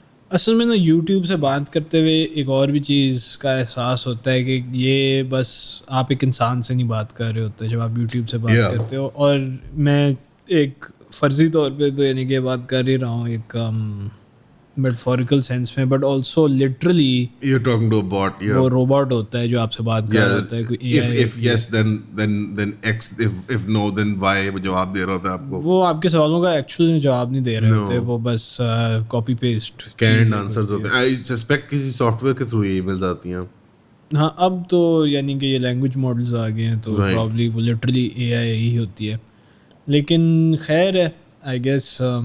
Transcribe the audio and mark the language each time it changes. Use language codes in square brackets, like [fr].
[hi] असल में ना यूट्यूब से बात करते हुए एक और भी चीज़ का एहसास होता है कि ये बस आप एक इंसान से नहीं बात कर रहे होते जब आप यूट्यूब से बात करते हो. और मैं एक फ़र्ज़ी तौर पे तो यानी कि बात कर ही रहा हूँ एक मेटाफोरिकल सेंस में, [en] But also literally You're talking to a bot, yeah. [hi] वो रोबोट होता है जो आपसे बात कर रहा होता है. कोई AI [en] if yes then X, if no then Y, [hi] वो जवाब दे रहा होता है आपको. वो आपके सवालों का एक्चुअल में जवाब नहीं दे रहे होते, वो बस कॉपी पेस्ट [en] canned answers [hi] होते हैं. [en] I suspect [hi] किसी सॉफ्टवेयर के थ्रू ये ईमेल्स आती हैं. हाँ, अब तो यानी कि ये लैंग्वेज मॉडल्स आ गए हैं तो प्रॉब्ली वो लिटरली AI ही होती है. लेकिन खैर है, [en] I guess.